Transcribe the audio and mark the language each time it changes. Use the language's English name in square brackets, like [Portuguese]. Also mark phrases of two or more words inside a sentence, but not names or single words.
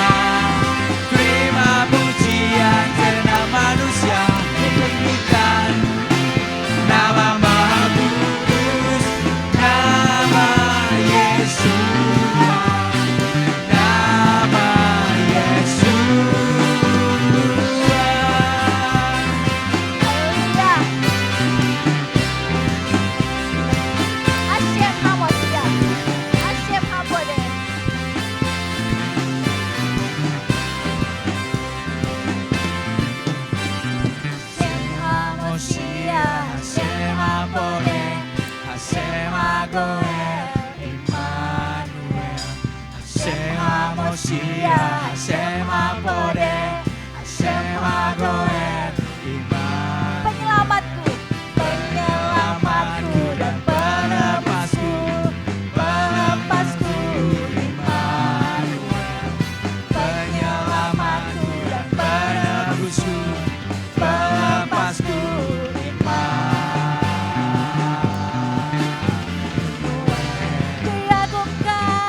[Indonesian] Terima pujian senang manusia. Ditinggikan nama Maha Kudus. Nama Yesus. Nama Yesus. [Hebrew] השם המושיע. השם הפודה. השם המושיע. השם הפודה. השם הגואל, עמנואל. השם המושיע, השם הפודה, השם הגואל, Immanuel. [Indonesian] Penyelamatku, penyelamatku dan penebasku, penebasku Immanuel. Penyelamatku dan penebusku, penebasku Diagungkan